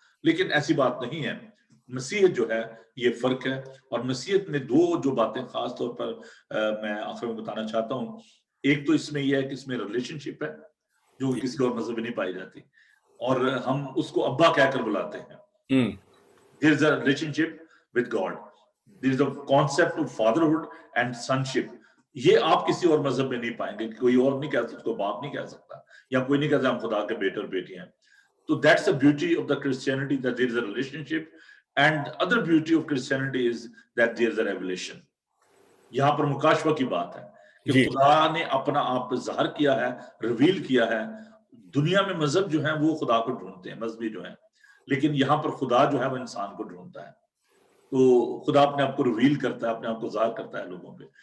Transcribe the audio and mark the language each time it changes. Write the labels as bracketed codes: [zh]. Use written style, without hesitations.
[ur] لیکن ایسی بات نہیں ہے. مسیحیت جو ہے یہ فرق ہے، اور مسیحیت میں دو جو باتیں خاص طور پر میں آخر میں بتانا چاہتا ہوں. ایک تو اس میں یہ ہے کہ اس میں ریلیشن شپ ہے جو کسی اور مذہب میں نہیں پائی جاتی، اور ہم اس کو ابا کہہ کر بلاتے ہیں. [en] There is a relationship with God. There is a concept of fatherhood and sonship. [ur] یہ آپ کسی اور مذہب میں نہیں پائیں گے. کوئی اور نہیں کہہ سکتا، باپ نہیں کہہ سکتا، یا کوئی نہیں کہتا ہم خدا کے بیٹے اور بیٹی ہیں. [en] تو that's the beauty of the Christianity, that there is a relationship. And other beauty of Christianity is that there is a revelation. [ur] یہاں پر مکاشفہ کی بات ہے کہ خدا نے اپنا آپ ظاہر کیا ہے، ریویل کیا ہے. دنیا میں مذہب جو ہیں وہ خدا کو ڈھونڈتے ہیں، مذہبی جو ہیں، لیکن یہاں پر خدا جو ہے وہ انسان کو ڈھونڈتا ہے. تو خدا اپنے آپ کو ریویل کرتا ہے، اپنے آپ کو ظاہر کرتا ہے لوگوں پہ.